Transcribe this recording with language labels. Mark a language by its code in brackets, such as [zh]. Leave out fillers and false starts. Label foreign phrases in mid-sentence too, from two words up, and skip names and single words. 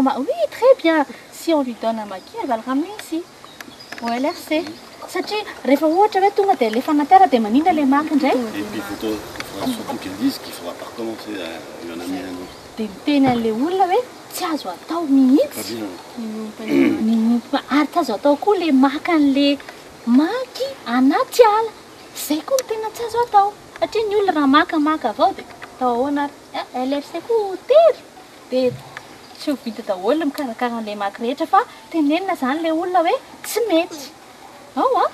[fr] oui très bien si on lui donne un maquis elle va le ramener ici au LRC [mg] satria rehefa ohatra hoe tonga dia alefa anaty ara dia manindra le maky indray [fr] Et puis il faudra surtout qu'ils disent qu'il ne faudra pas recommencer à lui en amener un autre. [mg] dia miteny an'ilay olona hoe tsy azo atao mihitsy ary tsy azo atao koa le maka an'le maky anaty ala zay koa no tena tsy azo atao satria ny olona raha makamaka avao dia atao ahoana ary LRC koa tery dia tsy ho vita daholo mikarakara an'ilay maky rehetra fa tenenina zany le olona hoe tsy mety ao a